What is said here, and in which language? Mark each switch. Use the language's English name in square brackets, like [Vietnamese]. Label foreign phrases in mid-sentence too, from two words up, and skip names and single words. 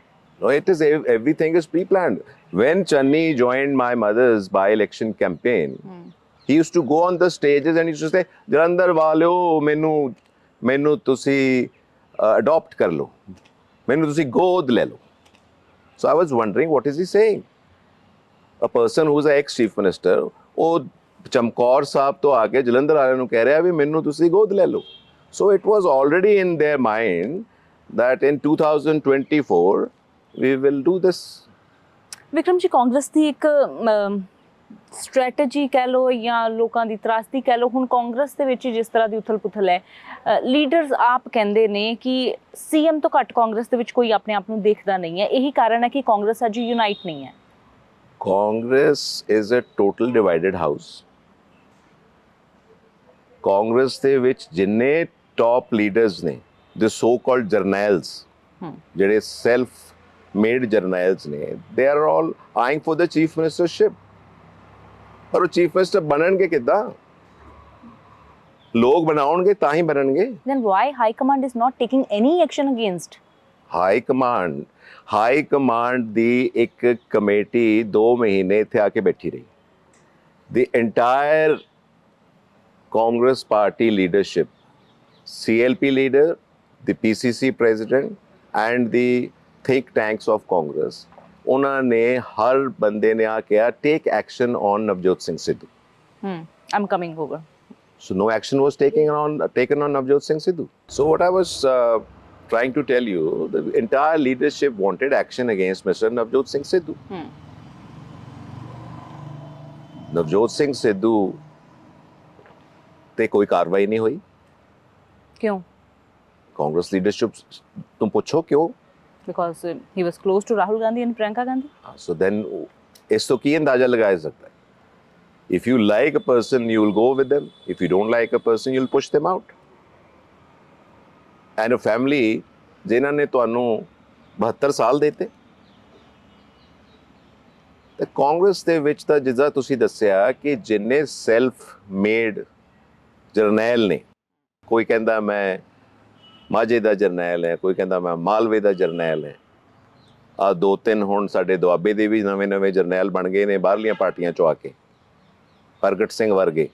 [English] No, everything is pre-planned. When Channi joined my mother's by-election campaign, he used to go on the stages and he used to say, [Punjabi] "ਜਲੰਧਰ ਵਾਲਿਓ, ਮੈਨੂੰ ਤੁਸੀਂ adopt ਕਰ ਲਓ, ਮੈਨੂੰ ਤੁਸੀਂ ਗੋਦ ਲੈ ਲਓ." [English] So I was wondering, what is he saying? A person who's an ex-chief minister, [Punjabi] ਉਹ ਚਮਕੌਰ ਸਾਹਿਬ ਤੋਂ ਆ ਕੇ ਜਲੰਧਰ ਵਾਲਿਆਂ ਨੂੰ ਕਹਿ ਰਿਹਾ ਵੀ ਮੈਨੂੰ ਤੁਸੀਂ ਗੋਦ ਲੈ ਲਓ। [English] So it was already in their mind that in 2024 we will do this. [Punjabi] ਵਿਕਰਮ ਜੀ, ਕਾਂਗਰਸ ਦੀ ਇੱਕ ਸਟ੍ਰੈਟਜੀ ਕਹਿ ਲਓ ਜਾਂ ਲੋਕਾਂ ਦੀ ਤਰਾਸਦੀ ਕਹਿ ਲਓ, ਹੁਣ ਕਾਂਗਰਸ ਦੇ ਵਿੱਚ ਜਿਸ ਤਰ੍ਹਾਂ ਦੀ ਉਥਲ-ਪੁਥਲ ਹੈ, ਲੀਡਰਸ ਆਪ ਕਹਿੰਦੇ ਨੇ ਕਿ ਸੀਐਮ ਤੋਂ ਘੱਟ ਕਾਂਗਰਸ ਦੇ ਵਿੱਚ ਕੋਈ ਆਪਣੇ ਆਪ ਨੂੰ ਦੇਖਦਾ ਨਹੀਂ ਹੈ। ਇਹੀ ਕਾਰਨ ਹੈ ਕਿ ਕਾਂਗਰਸ ਅੱਜ ਯੂਨਾਈਟ ਨਹੀਂ ਹੈ। [English] Congress is a total divided house. [Punjabi] ਕਾਂਗਰਸ ਦੇ ਵਿੱਚ ਜਿੰਨੇ [English] top leaders [Punjabi] ਨੇ, [English] the so-called [Punjabi] ਜਰਨੈਲਸ, ਜਿਹੜੇ [English] self made [Punjabi] ਜਰਨੈਲਸ ਨੇ, [English] they are all eyeing for the chief ministership. [Punjabi] ਪਰ ਉਹ [English] chief minister [Punjabi] ਬਣਨਗੇ ਕਿੱਦਾਂ? ਲੋਕ ਬਣਾਉਣਗੇ ਤਾਂ ਹੀ ਬਣਨਗੇ। [English] Then why High Command is not taking any action against? [Punjabi] ਹਾਈ ਕਮਾਂਡ ਦੀ ਇੱਕ ਕਮੇਟੀ 2 ਮਹੀਨੇ ਇੱਥੇ ਆ ਕੇ ਬੈਠੀ ਰਹੀ। [English] The entire Congress party leadership, CLP leader, the PCC president and the think tanks of Congress, [Punjabi] ਉਹਨਾਂ ਨੇ ਹਰ ਬੰਦੇ ਨੇ ਆ ਕਿਹਾ [English] take action on [Punjabi] Navjot Singh Sidhu. [English] I'm coming over. So no action was taken on Navjot Singh Sidhu. So what I was trying to tell you, the entire leadership wanted action against Mr. [Punjabi] Navjot Singh Sidhu. ਨਵਜੋਤ ਸਿੰਘ ਸਿੱਧੂ ਤੇ ਕੋਈ ਕਾਰਵਾਈ ਨਹੀਂ ਹੋਈ। ਕਿਉਂ? ਕਾਂਗਰਸ ਲੀਡਰਸ਼ਿਪ [Hindi] तुम पूछो क्यों? [English] Because he was close to Rahul Gandhi and Priyanka Gandhi. So then [Punjabi] ਇਸ ਤੋਂ ਕੀ ਅੰਦਾਜ਼ਾ ਲਗਾਇਆ ਸਕਦਾ ਹੈ? [English] If you like a person, you will go with them. If you don't like a person, you'll push them out. And a family [Punjabi] ਜਿਨ੍ਹਾਂ ਨੇ ਤੁਹਾਨੂੰ 72 ਸਾਲ ਦਿੱਤੇ, ਤੇ ਕਾਂਗਰਸ ਦੇ ਵਿੱਚ ਤਾਂ ਜਿੱਦਾਂ ਤੁਸੀਂ ਦੱਸਿਆ ਕਿ ਜਿੰਨੇ [English] self made [Punjabi] ਜਰਨੈਲ ਨੇ, ਕੋਈ ਕਹਿੰਦਾ ਮੈਂ ਮਾਝੇ ਦਾ ਜਰਨੈਲ ਹੈ, ਕੋਈ ਕਹਿੰਦਾ ਮੈਂ ਮਾਲਵੇ ਦਾ ਜਰਨੈਲ ਹੈ, ਆ 2-3 ਹੁਣ ਸਾਡੇ ਦੁਆਬੇ ਦੇ ਵੀ ਨਵੇਂ ਜਰਨੈਲ ਬਣ ਗਏ ਨੇ ਬਾਹਰਲੀਆਂ ਪਾਰਟੀਆਂ ਚੋਂ ਆ ਕੇ, ਪ੍ਰਗਟ ਸਿੰਘ ਵਰਗੇ।